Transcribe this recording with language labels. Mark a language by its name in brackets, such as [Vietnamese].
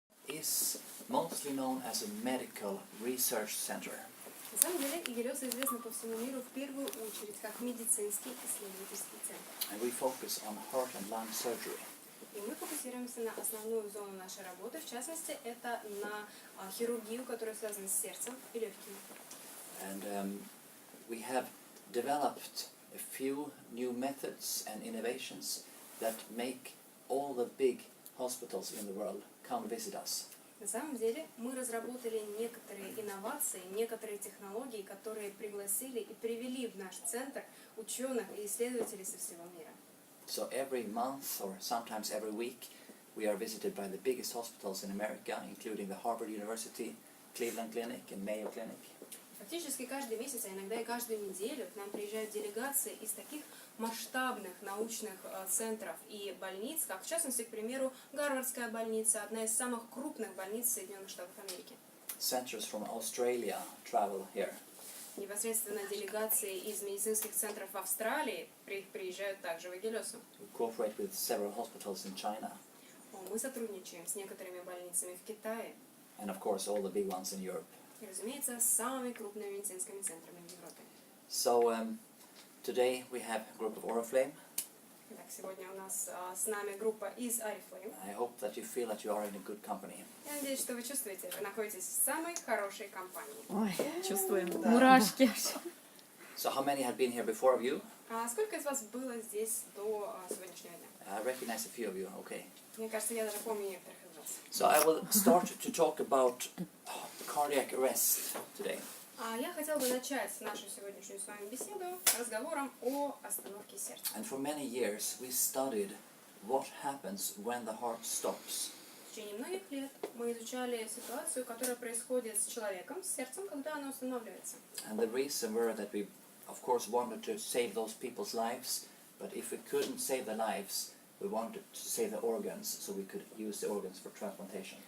[English] is mostly known as a medical research center. [Russian] На самом деле, Игелёса известна по всему миру в первую очередь как медицинский исследовательский центр. [English] And we focus on heart and lung surgery. [Russian] И мы фокусируемся на основную зону нашей работы, в частности, это на хирургию, которая связана с сердцем и легкими. [English] And we have developed a few new methods and innovations that make all the big hospitals in the world come visit us. [Russian] На самом деле, мы разработали некоторые инновации, некоторые технологии, которые пригласили и привели в наш центр ученых и исследователей со всего мира. [English] So every month or sometimes every week we are visited by the biggest hospitals in America, including the Harvard University, Cleveland Clinic and Mayo Clinic. [Russian] Фактически каждый месяц, а иногда и каждую неделю к нам приезжают делегации из таких масштабных научных центров и больниц, как в частности, к примеру, Гарвардская больница, одна из самых крупных больниц Соединенных Штатов Америки. [English] Centers from Australia travel here. [Russian] Непосредственно делегации из медицинских центров в Австралии приезжают также в Игелёсу. [English] We cooperate with several hospitals in China. [Russian] Мы сотрудничаем с некоторыми больницами в Китае. [English] And of course all the big ones in Europe. [Russian] И, разумеется, с самыми крупными медицинскими центрами в Европе. [English] So today we have a group of Oriflame. [Russian] Итак, сегодня у нас с нами группа из Oriflame. [English] I hope that you feel that you are in a good company. [Russian] Я надеюсь, что вы чувствуете, вы находитесь в самой хорошей компании. Ой, чувствуем, да. Мурашки. [English] So how many have been here before of you? [Russian] А сколько из вас было здесь до сегодняшнего дня? [English] I recognize a few of you, okay. [Russian] Мне кажется, я даже помню некоторых из вас. [English] So I will start to talk about cardiac arrest today. [Russian] Я хотела бы начать нашу сегодняшнюю с вами беседу разговором о остановке сердца. [English] And for many years we studied what happens when the heart stops. [Russian] В течение многих лет мы изучали ситуацию, которая происходит с человеком, с сердцем, когда оно останавливается. [English] And the reason were that we, of course, wanted to save those people's lives, but if we couldn't save the lives, we wanted to save the organs, so we could use the organs for transplantation.